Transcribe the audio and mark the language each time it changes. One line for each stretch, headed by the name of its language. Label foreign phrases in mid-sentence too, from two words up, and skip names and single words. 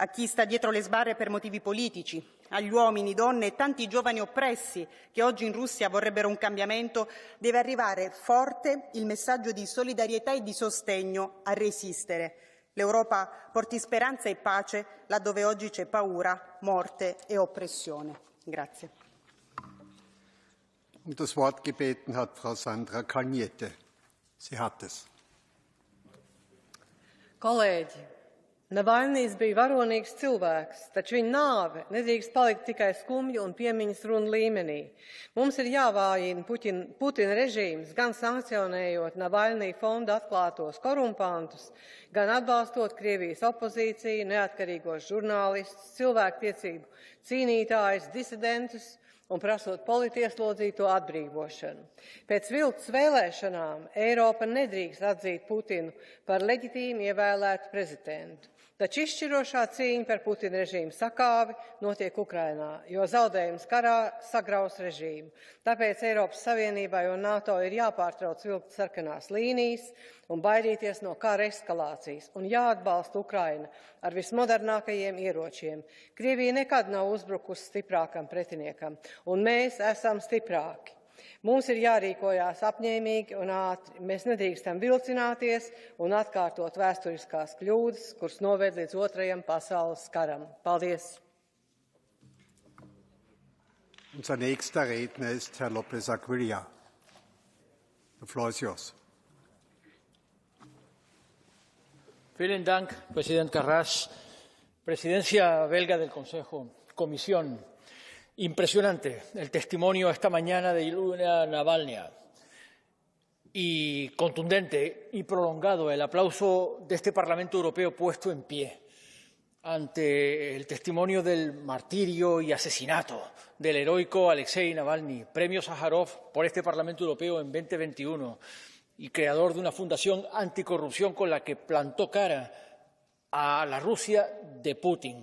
Italian: a chi sta dietro le sbarre per motivi politici, agli uomini, donne e tanti giovani oppressi che oggi in Russia vorrebbero un cambiamento, deve arrivare forte il messaggio di solidarietà e di sostegno a resistere. L'Europa porti speranza e pace laddove oggi c'è paura, morte e oppressione. Grazie.
German: Um das Wort gebeten hat Frau Sandra Kalniete. Sie hat es.
Latvian: Kolēģi, Navalnijs bija varonīgs cilvēks, taču viņa nāve nedrīkst palikt tikai skumju un piemiņas runu līmenī. Mums ir jāvājina Putina režīms, gan sankcionējot Navalnija fonda atklātos korumpantus, gan atbalstot Krievijas opozīciju, neatkarīgos žurnālistus, cilvēktiesību cīnītājus, disidentus un prasot politieslodzīto atbrīvošanu. Pēc viltus vēlēšanām Eiropa nedrīkst atzīt Putinu par leģitīmi ievēlētu prezidentu. Taču izšķirošā cīņa par Putina režīmu sakāvi notiek Ukrainā, jo zaudējums karā sagraus režīmu. Tāpēc Eiropas Savienībai un NATO ir jāpārtrauc vilkt sarkanās līnijas un baidīties no kara eskalācijas un jāatbalsta Ukraina ar vismodernākajiem ieročiem. Krievija nekad nav uzbrukusi stiprākam pretiniekam, un mēs esam stiprāki. Mums ir jārīkojās apņēmīgi un ātri. Mēs nedrīkstam vilcināties un atkārtot vēsturiskās kļūdas, kuras noved līdz otrajam pasaules karam. Paldies!
German: Unser nächster Redner ist Herr López Aguilar.
English: The floor is yours.
German: Vielen Dank,
Spanish: Presidente Carras. Presidencia belga del Consejo, Comisión. Impresionante el testimonio esta mañana de Yulia Navalnaya y contundente y prolongado el aplauso de este Parlamento Europeo puesto en pie ante el testimonio del martirio y asesinato del heroico Aléxei Navalny, premio Sájarov por este Parlamento Europeo en 2021 y creador de una fundación anticorrupción con la que plantó cara a la Rusia de Putin.